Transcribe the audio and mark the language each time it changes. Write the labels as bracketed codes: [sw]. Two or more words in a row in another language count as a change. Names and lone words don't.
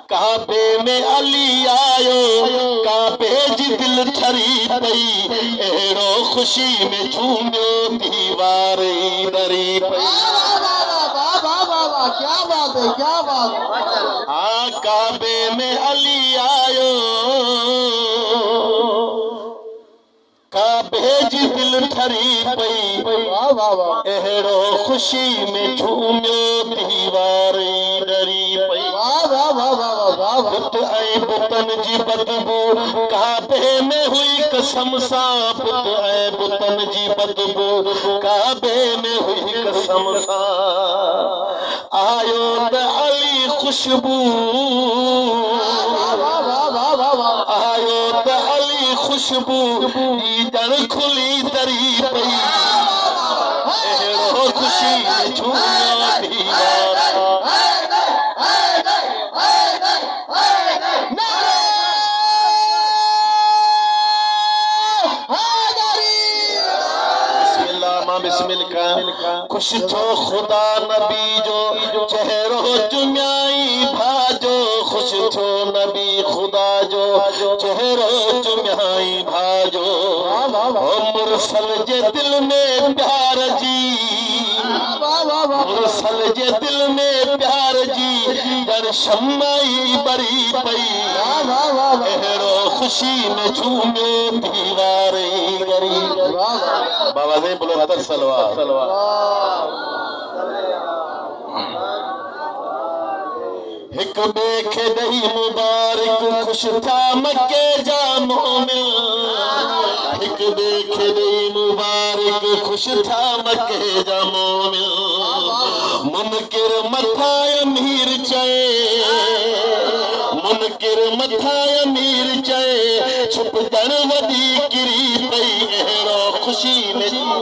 [sd] काबे में अली आयो काबे जी दिल ठरी पई एड़ो खुशी में झूमियो दीवारे डरी पई। [hi] क्या बात है, क्या बात है। [sd] हाँ काबे में अली आयो काबे जी दिल ठरी पई एड़ो खुशी में झूमियो दीवारे डरी पई। बुत ऐं बुतन जी बदबू काबे में हुई कसम सा बुत ऐं बुतन जी बदबू काबे में हुई कसम सा आयो त अली खुशबू आयो त अली खुशबू ईदड़ खुली दरी पई एड़ो खुशी में झूमियो दीवारा। खुश थो खुदा नबी जो चेहरो चुम्याई भाजो खुश थो नबी खुदा जो चेहरो चुम्याई भाजो मुरसल जे दिल में प्यार जी मुरसल जे दिल में प्यार जी दर शम्माई बरी पई एड़ो खुशी में झूमियो दीवारे गरी। [hi] बाबा से बोलो [sd] हदर सलवार हिक बे खे ॾेई मुबारक खुश था मके जा मोमिन हिक बे खे ॾेई मुबारक खुश था मके जा मोमिन मुनकिर मथा अमीर चए मुनकिर मथा अमीर चए छुप जण वॾी किरी पई एड़ो खुशी में